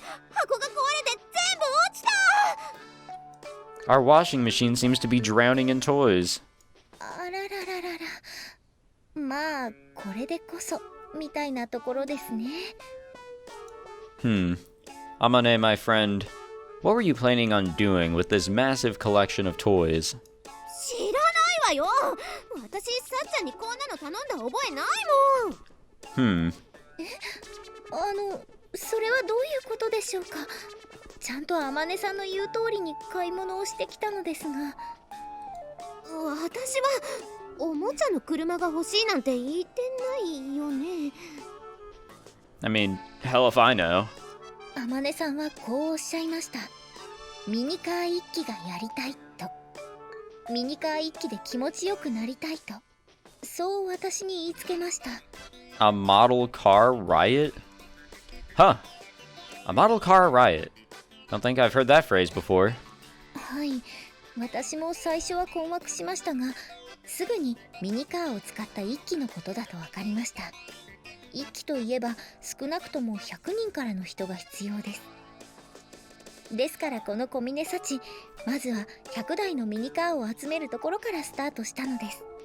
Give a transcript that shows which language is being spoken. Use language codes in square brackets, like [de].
[ja] 箱が壊れて全部落ちた。 [en] Our washing machine seems to be drowning in toys. [ja] あららららら。まあこれでこそみたいなところですね。 [en] Amane, my friend, what were you planning on doing with this massive collection of toys? [ja] 知らないわよ。私さっちゃんにこんなの頼んだ覚えないもん。それはどういうことでしょうか。ちゃんとあまねさんの言う通りに買い物をしてきたのですが。私はおもちゃの車が欲しいなんて言ってないよね。 [en] I mean, hell if I know. [ja] あまねさんはこうおっしゃいました。ミニカー一機がやりたいと。ミニカー一機で気持ちよくなりたいと。そう私に言いつけました。 [en] A model car riot? Huh. A model car riot. Don't think I've heard that phrase before. [ja] はい、私も最初は困惑しましたが、すぐにミニカーを使った一機のことだと分かりました。一機といえば少なくとも100人からの人が必要です。ですからこの小峰幸、まずは100台のミニカーを集めるところからスタートしたのです。